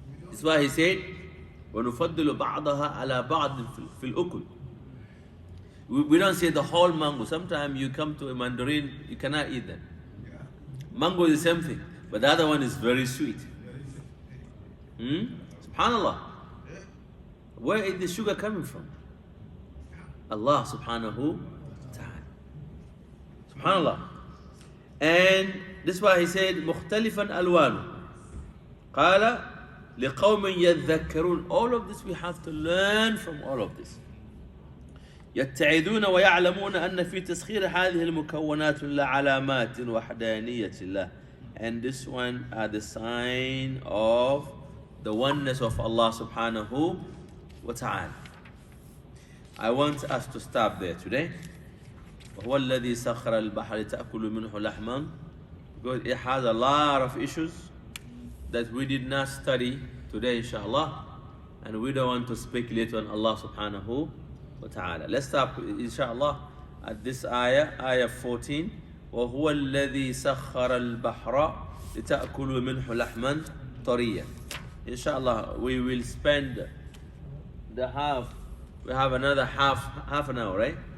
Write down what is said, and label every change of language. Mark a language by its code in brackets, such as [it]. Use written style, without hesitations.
[ar] That's why he said, وَنُفَضِّلُ بَعْضَهَا عَلَى بَعْضٍ فِي الْأُكُلِ. [en] We don't say the whole mango. Sometimes you come to a mandarin, you cannot eat them. Mango is the same thing, but the other one is very sweet. Subhanallah. Where is the sugar coming from? Allah subhanahu wa ta'ala. Subhanallah. And this is why he said, مُخْتَلِفًا أَلْوَانُ. [ar] قال لقوم يذكرون. [en] All of this we have to learn from all of this. [ar] يتعدون ويعلمون أن في تسخير هذه المكونات لعلامات وحدانية الله. [en] And this one are the sign of the oneness of Allah subhanahu wa ta'ala. I want us to stop there today. وهو الذي سخر البحر تأكل منه لحما, because it has a lot of issues that we did not study today, inshallah, and we don't want to speculate on Allah subhanahu wa ta'ala. Let's stop, inshallah, at this ayah 14. [ar] وهو الذي سخر البحر لتأكلوا منه لحما طريا. [en] Inshallah, we will spend the half. We have another half an hour, right?